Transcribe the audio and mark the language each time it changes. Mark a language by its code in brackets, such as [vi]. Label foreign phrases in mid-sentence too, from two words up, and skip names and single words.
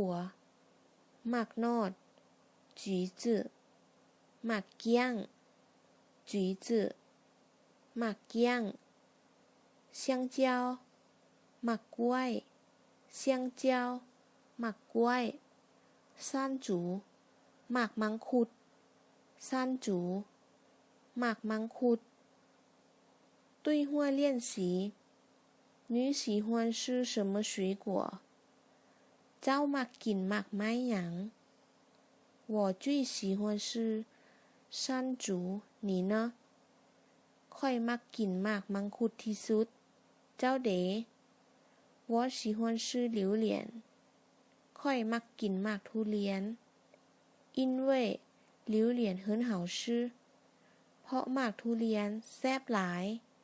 [tts] วหมากนอด橘子หมากเกี้ยง橘子หมากเกี้ยง香蕉หมากกล้วย香蕉หมากกล้ วยซ่านจูหมากมังคุดซ่านจูหมากมังคุด [zh] 对话练习你喜欢吃什么水果 [tts] เจ้ามักกินหมากไม้หยัง [zh] 我最喜欢吃山竹你呢 [tts] ค่อยมักกินหมากมังคุดที่สุดเจ้าเด๋ [zh] 我喜欢吃榴莲 [tts] ค่อยมักกินหมากทุเรียน [zh] 因为榴莲很好吃 [tts] เพราะหมากทุเรียนแซ่บหลาย